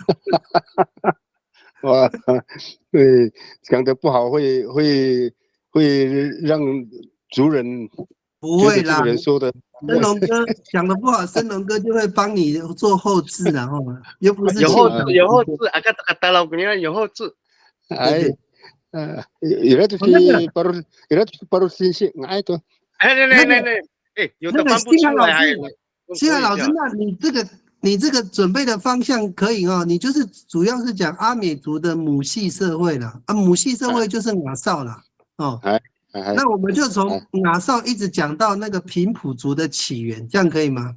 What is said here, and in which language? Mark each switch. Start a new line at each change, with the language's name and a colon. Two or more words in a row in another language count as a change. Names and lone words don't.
Chinese: 哇，讲得不好会让族人不会啦，人说的。森龙哥讲得不好，森龙哥就会帮你做后置，然后又不是有后置，有后置。
Indonesian: 哎。baru sih nggak itu。
Chinese: 有的翻不出来。星海老师，那你这个准备的方向可以你就是主要是讲阿美族的母系社会啦，母系社会就是雅绍啦，那我们就从雅绍一直讲到那个平埔族的起源，这样可以吗？